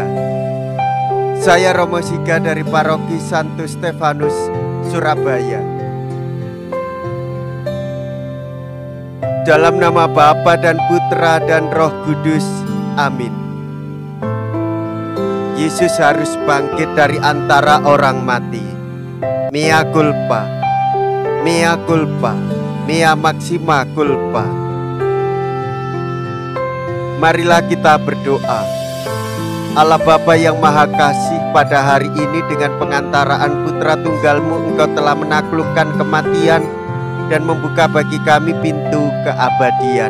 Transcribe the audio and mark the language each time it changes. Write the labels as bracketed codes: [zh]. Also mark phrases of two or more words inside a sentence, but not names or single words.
[id] Saya Romo Siga dari Paroki Santo Stefanus, Surabaya. Dalam nama Bapa dan Putra dan Roh Kudus, amin. Yesus harus bangkit dari antara orang mati. [la] Mea culpa, mea culpa, mea maxima culpa. [id] Marilah kita berdoa. Allah Bapa yang Maha Kasih, pada hari ini dengan pengantaraan Putra Tunggal-Mu Engkau telah menaklukkan kematian dan membuka bagi kami pintu keabadian.